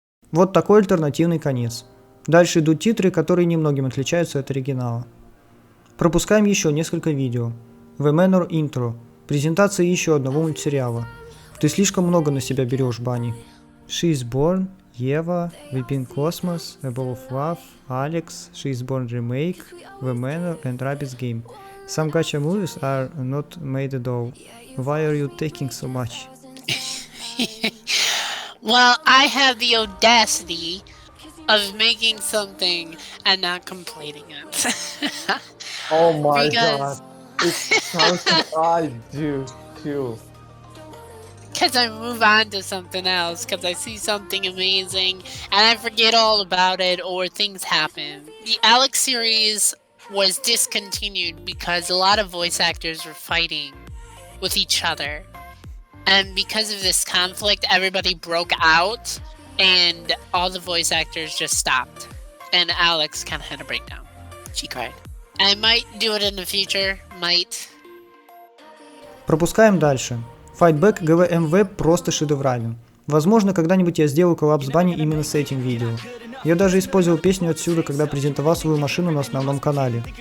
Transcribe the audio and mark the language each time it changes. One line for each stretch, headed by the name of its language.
Russian: Вот такой альтернативный конец. Дальше идут титры, которые немногим отличаются от оригинала. Пропускаем еще несколько видео.
English: The Manor Intro.
Russian: Презентация еще одного мультсериала. Ты слишком много на себя берешь, Банни.
English: She is Born, Ева, Weeping Cosmos, Above Love, Alex, She is Born Remake, The Manor and Rabbids Game. Some gacha movies are not made at all. Why are you taking so much? Well, I have the audacity of making something and not completing it. Oh my Because- god. It's something I do too. Because I move on to something else, because I see something amazing and I forget all about it or things happen. The Alex series was discontinued because a lot of voice actors were fighting with each other. And because of this conflict, everybody broke out and all the voice actors just stopped. And Alex kind of had a breakdown. She cried. I might do it in the future, might.
Russian: Пропускаем дальше. Fightback GVMV просто шедеврален. Возможно, когда-нибудь я сделаю коллаб с Банни именно с этим видео. Я даже использовал песню отсюда, когда презентовал свою машину на основном канале.